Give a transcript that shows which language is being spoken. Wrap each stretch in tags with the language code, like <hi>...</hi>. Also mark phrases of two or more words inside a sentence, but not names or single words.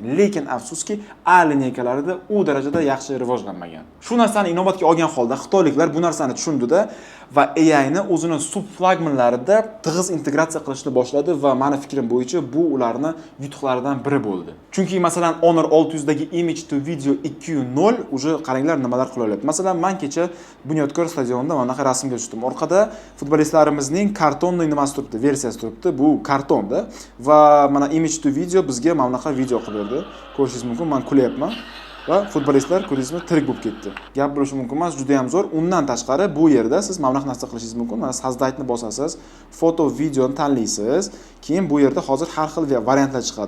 <uz>Lekin afsuski A lineykalarida u darajada yaxshi rivojlanmagan. Shu narsani inobatga olgan holda xitoyliklar bu narsani tushundida va AI ni o'zini subflagmanlarida tig'iz integratsiya qilishni boshladi va meni fikrim bo'yicha bu ularni yutuqlaridan biri bo'ldi. Chunki masalan Honor 600 dagi</uz> <en>image to video</en> <uz>2.0 uje qaranglar nimalar qila oladi. Masalan, men kecha Bunyodkor stadionida mana shu rasmga tushdim. Orqada futbolistlarimizning kartonli nimasi turibdi, versiyasi turibdi. Bu kartonda va mana</uz> <en>image to video</en> <uz>bizga mana bunaqa video qilib berdi. Ko'rishingiz mumkin, men kulyapman. Va futbolistlar ko'rdingizmi, tirik bo'lib ketdi. Gap bo'lishi mumkin emas, juda ham zo'r. Undan tashqari bu yerda siz mana bunaqa narsa qilishingiz mumkin. Mana Sazdaytni bosasiz, foto, videoni tanlaysiz. Keyin bu yerda hozir har xil variantlar chiqadi.</uz>